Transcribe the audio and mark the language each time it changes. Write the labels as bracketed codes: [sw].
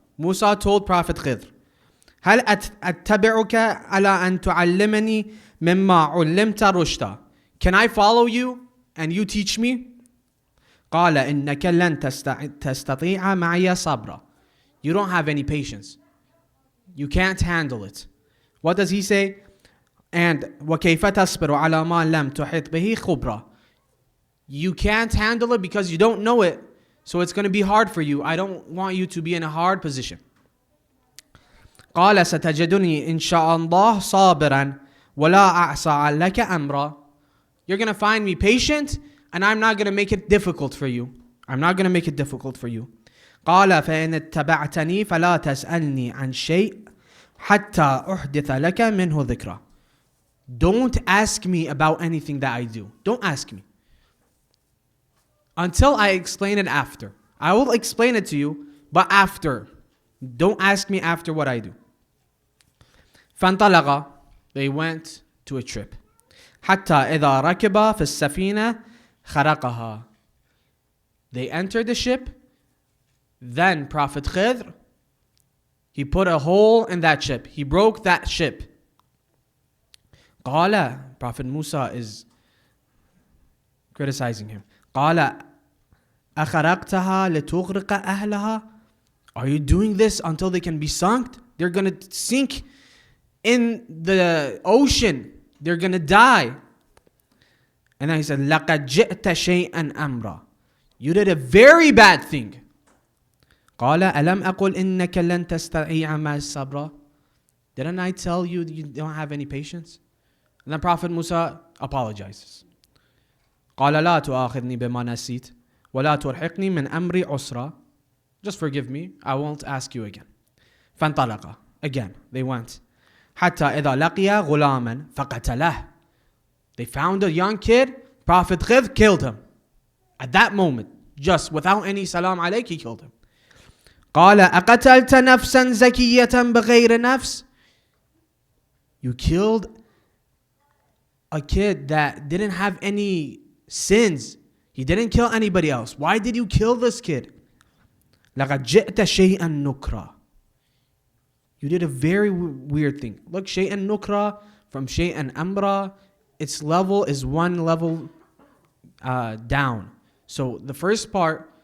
[en] Musa told Prophet Khidr, [ar] هل أتبعك على أن تعلمني مما علمت رشدا. [en] Can I follow you and you teach me? [ar] قال إنك لن تستطيع معي صبرا. [en] You don't have any patience. You can't handle it. What does he say? [ar] And وكيف تصبر على ما لم تحط به خبرا. [en] You can't handle it because you don't know it. So it's going to be hard for you. I don't want you to be in a hard position. [ar] قال ستجدني إن شاء الله صابرا ولا أعصى لك أمرا. [en] You're going to find me patient, and I'm not going to make it difficult for you. I'm not going to make it difficult for you. [ar] قال فإن اتبعتني فلا تسألني عن شيء حتى أحدث لك منه ذكرى. [en] Don't ask me about anything that I do. Don't ask me. Until I explain it after. I will explain it to you, but after. Don't ask me after what I do. [ar] فانطلقا. [en] They went to a trip. [ar] حتى إذا ركبا في السفينة خرقها. [en] They entered the ship. Then Prophet Khidr, he put a hole in that ship. He broke that ship. [ar] قال. [en] Prophet Musa is criticizing him. [ar] قال أخرقتها لتغرق أهلها. [en] Are you doing this until they can be sunk? They're going to sink in the ocean. They're going to die. And then he said, [ar] لَقَدْ جِئْتَ شَيْئًا أَمْرًا. [en] You did a very bad thing. [ar] قال ألم أقل إنك لن تستطيع معي الصبر. [en] Didn't I tell you you don't have any patience? And then Prophet Musa apologizes. [ar] قال لا تؤاخذني بما نسيت ولا ترهقني من أمري عسرا. [en] Just forgive me, I won't ask you again. [ar] فانطلقا. [en] Again, they went. [ar] حتى إذا لقيا غلاما فقتله. [en] They found a young kid. Prophet Khidr killed him. At that moment, just without any salam alayk, he killed him. [ar] قال أقتلت نفسا زكية بغير نفس. [en] You killed a kid that didn't have any sins. He didn't kill anybody else. Why did you kill this kid? [ar] لقد جئت شيئا نكرا. [en] You did a very weird thing. Look, [ar] شيئا نكرا [en] from [ar] شيئا أمرا, [en] its level is one level down. So the first part,